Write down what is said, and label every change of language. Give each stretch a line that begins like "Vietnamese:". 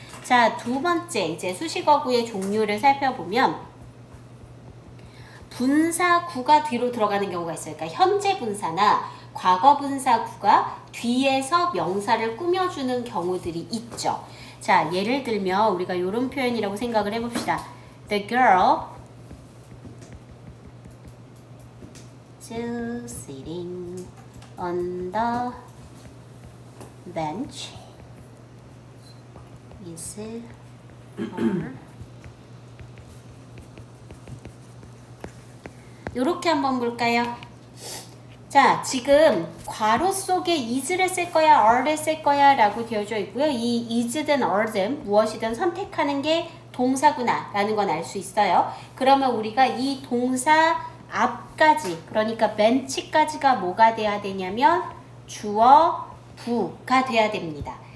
Korean: 자, 두 번째 이제 수식어구의 종류를 살펴보면 분사구가 뒤로 들어가는 경우가 있어요. 그러니까 현재 분사나 과거 분사구가 뒤에서 명사를 꾸며주는 경우들이 있죠. 자, 예를 들면 우리가 이런 표현이라고 생각을 해봅시다.
English: The girl sitting on the bench is her
Korean: 요렇게 한번 볼까요? 자, 지금 괄호 속에 is를 쓸 거야, are를 쓸 거야 라고 되어져 있고요. 이 is든 are든 무엇이든 선택하는 게 동사구나 라는 건 알 수 있어요. 그러면 우리가 이 동사 앞까지, 그러니까 bench까지가 뭐가 돼야 되냐면 주어 부가 돼야 됩니다.